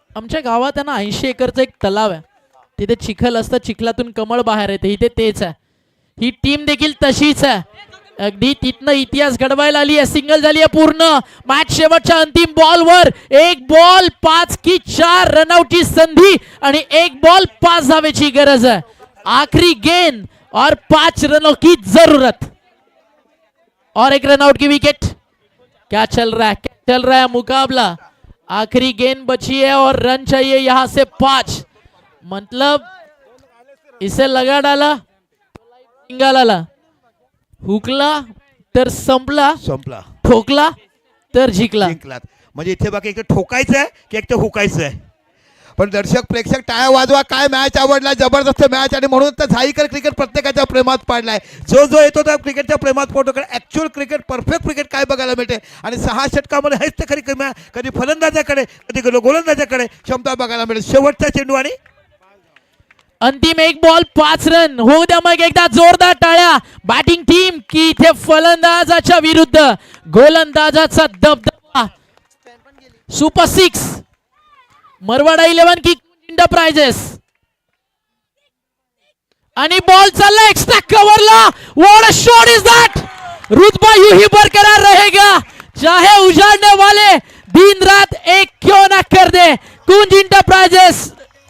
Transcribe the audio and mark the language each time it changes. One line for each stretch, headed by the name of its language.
Marathi: आमच्या गावात आहे ना 80 एकरचा एक तलाव आहे. तिथे चिखल असतं चिखलातून कमळ बाहेर येते. इथे तेच आहे. ही टीम देखील तशीच आहे. अगदी तिथनं इतिहास घडवायला आली आहे. सिंगल झाली आहे पूर्ण. मॅच शेवटच्या अंतिम बॉलवर 1 बॉल 5 की 4 रनआउटची संधी आणि 1 बॉल 5 धावेची गरज आहे.
Hindi: आखरी गेंद और 5 रनों की जरूरत और 1 रनआउट की विकेट. क्या चल रहा है मुकाबला. आखिरी गेंद बची है और रन चाहिए यहां से 5. मतलब इसे लगा डाला
Marathi: सिंगल हुकला तर संपला ठोकला तर जिंकला. म्हणजे इथे बाकी एक ठोकायचं आहे की एक तर हुकायचं आहे. पण दर्शक प्रेक्षक टाळ्या वाजवा. काय मॅच आवडला जबरदस्त मॅच. आणि म्हणून तर झाईकर क्रिकेट प्रत्येकाच्या प्रेमात पाडलाय. जो येतो त्या क्रिकेटच्या प्रेमात पडतो. कारण ऍक्च्युअल क्रिकेट परफेक्ट क्रिकेट काय बघायला मिळते. आणि 6 षटकामध्ये हेच तर खरी कधी फलंदाजाकडे कधी गोलंदाजाकडे क्षमता बघायला मिळते. शेवटचा चेंडू आणि अंतिम 1 बॉल 5 रन. होऊ द्या मग एकदा जोरदार टाळ्या बॅटिंग टीम की इथे फलंदाजाच्या विरुद्ध गोलंदाजाचा दबदबा. सुपर 6 मरवाडा 11 की एंटरप्राइजेस. आणि बॉल चालला extra कव्हरला.
English: What a shot is that.
Hindi: रुतबा यूं ही बरकरार रहेगा चाहे उजाड़ने वाले दिन रात एक क्यों ना कर दे. कुंज एंटरप्राइजेस